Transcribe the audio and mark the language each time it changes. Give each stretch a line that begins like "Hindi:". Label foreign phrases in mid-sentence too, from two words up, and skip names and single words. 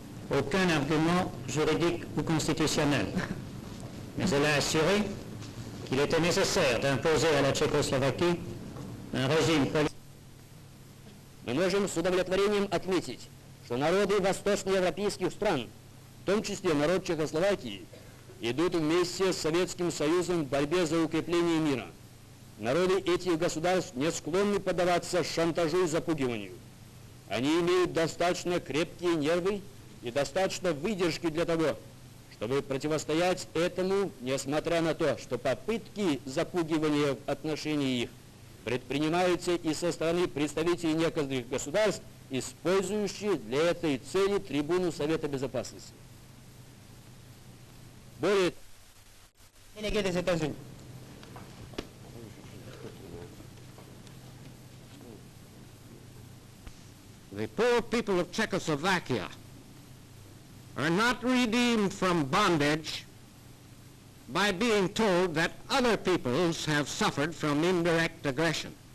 French: aucun argument juridique ou constitutionnel. Mais elle a assuré qu'il était nécessaire d'imposer à la Tchécoslovaquie un régime politique.
Russian: Мы можем с удовлетворением отметить, что народы восточноевропейских стран, в том числе народ Чехословакии, идут вместе с Советским Союзом в борьбе за укрепление мира. Народы этих государств не склонны поддаваться шантажу и запугиванию. Они имеют достаточно крепкие нервы и достаточно выдержки для того, чтобы противостоять этому, несмотря на то, что попытки запугивания в отношении их предпринимаются и со стороны представителей некоторых государств, использующих для этой цели трибуну Совета Безопасности. Более
English: The poor people of Czechoslovakia are not redeemed from bondage by being told that other peoples have suffered from indirect aggression.